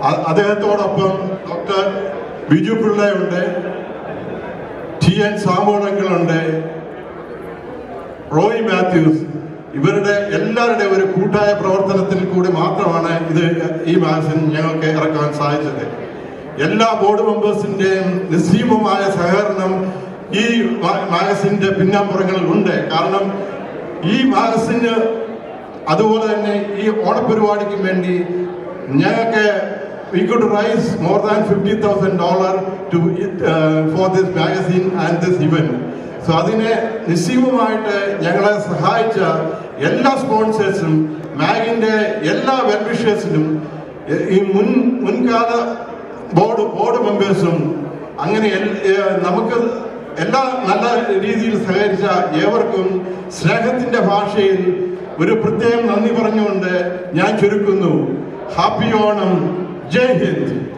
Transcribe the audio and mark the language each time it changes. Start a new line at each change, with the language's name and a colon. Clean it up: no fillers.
Malayalam: അദ്ദേഹത്തോടൊപ്പം doctor Biju പിള്ളയുണ്ട്, TN സാമൂണങ്ങളുണ്ട്, Roy Mathews. ഇവരുടെ എല്ലാവരുടെയും ഒരു കൂട്ടായ പ്രവർത്തനത്തിൽ കൂടി മാത്രമാണ് ഈ മാഗസിൻ ഞങ്ങൾക്ക് ഇറക്കാൻ സാധിച്ചത്. എല്ലാ ബോർഡ് മെമ്പേഴ്സിന്റെയും നിസ്സീമമായ സഹകരണം ഈ മാഗസിന്റെ പിന്നാമ്പുറങ്ങളിൽ ഉണ്ട്. കാരണം ഈ മാഗസിന് അതുപോലെ തന്നെ ഈ ഓണപരിപാടിക്ക് വേണ്ടി ഞങ്ങൾക്ക്
English: we could raise more than $50,000 for this magazine and this event.
Malayalam: So അതിനെ നിസ്സീമമായിട്ട് ഞങ്ങളെ സഹായിച്ച എല്ലാ സ്പോൺസേഴ്സും മാഗിൻ്റെ എല്ലാ വെൽവിഷേഴ്സിനും ഈ മുൻകാല ബോർഡ് മെമ്പേഴ്സും അങ്ങനെ നമുക്ക് എല്ലാ നല്ല രീതിയിൽ സഹകരിച്ച ഏവർക്കും സ്നേഹത്തിൻ്റെ ഭാഷയിൽ ഒരു പ്രത്യേകം നന്ദി പറഞ്ഞുകൊണ്ട് ഞാൻ ചുരുക്കുന്നു. ഹാപ്പി ഓണം. ജയ് ഹിന്ദ്.